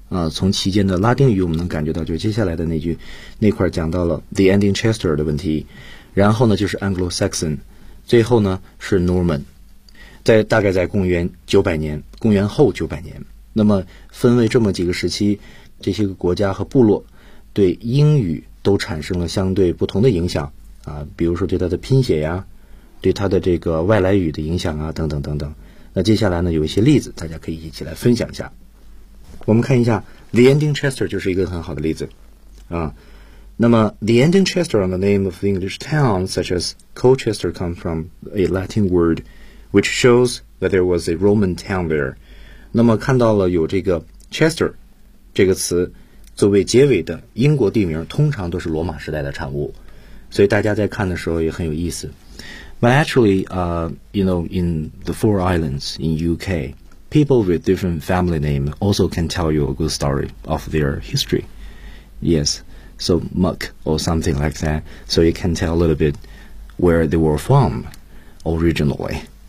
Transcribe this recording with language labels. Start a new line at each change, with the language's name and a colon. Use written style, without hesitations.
Chinese: 从其间的拉丁语我们能感觉到，就是接下来的那句那块讲到了
English: the ending Chester
Chinese: 的问题，然后呢就是 Anglo-Saxon， 最后呢是 Norman， 在大概在公元900年，公元后900年，那么分为这么几个时期，这些个国家和部落对英语都产生了相对不同的影响啊，比如说对它的拼写呀，对它的这个外来语的影响啊，等等等等。那接下来呢，有一些例子，大家可以一起来分享一下。我们看一下 ，
English: The Ending Chester
Chinese: 就是一个很好的例子啊。
English: 那么 ，The Ending Chester on the name of the English town such as Colchester come from a Latin word, which shows that there was a Roman town there。
Chinese: 那么看到了有这个 Chester 这个词作为结尾的英国地名，通常都是罗马时代的产物，所以大家在看的时候也很有意思。
English: But actually, you know, in the Four Islands in UK, people with different family name also can tell you a good story of their history. Yes, so Muck or something like that. So you can tell a little bit where they were from originally.